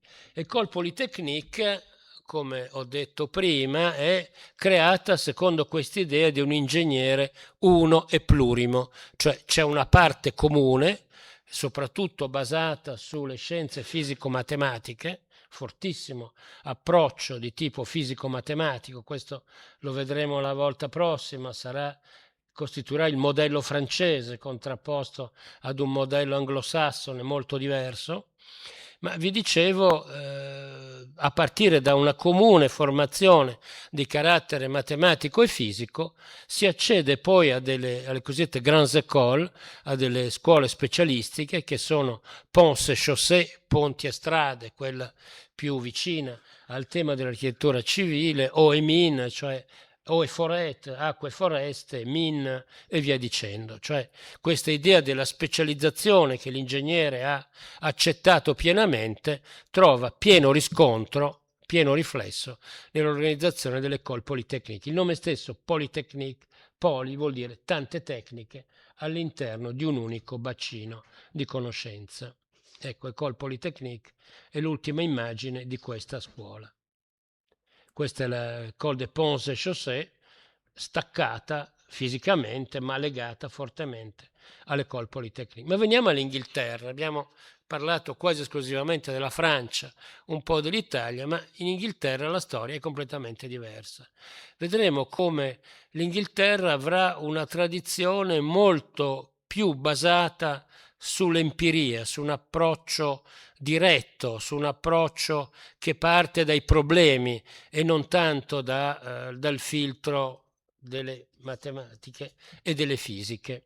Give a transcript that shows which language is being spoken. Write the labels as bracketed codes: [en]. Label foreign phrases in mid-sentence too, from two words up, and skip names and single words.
[it] L'École Polytechnique, come ho detto prima, è creata secondo quest'idea di un ingegnere uno e plurimo, cioè c'è una parte comune, soprattutto basata sulle scienze fisico-matematiche, fortissimo approccio di tipo fisico-matematico, questo lo vedremo la volta prossima, costituirà il modello francese contrapposto ad un modello anglosassone molto diverso. Ma vi dicevo, a partire da una comune formazione di carattere matematico e fisico, si accede poi alle cosiddette [fr] grandes écoles, [it] a delle scuole specialistiche che sono [fr] ponts et chaussées, [it] ponti e strade, quella più vicina al tema dell'architettura civile, o EMIN, cioè o e forêt, acque e foreste, mine e via dicendo. Cioè questa idea della specializzazione che l'ingegnere ha accettato pienamente trova pieno riscontro, pieno riflesso nell'organizzazione dell'École Polytechnique. Il nome stesso, Polytechnique, poly vuol dire tante tecniche all'interno di un unico bacino di conoscenza. Ecco, École Polytechnique è l'ultima immagine di questa scuola. Questa è l'École des Ponts et Chaussées, staccata fisicamente ma legata fortemente all'École Polytechnique. Ma veniamo all'Inghilterra. Abbiamo parlato quasi esclusivamente della Francia, un po' dell'Italia, ma in Inghilterra la storia è completamente diversa. Vedremo come l'Inghilterra avrà una tradizione molto più basata sull'empiria, su un approccio diretto, su un approccio che parte dai problemi e non tanto dal filtro delle matematiche e delle fisiche.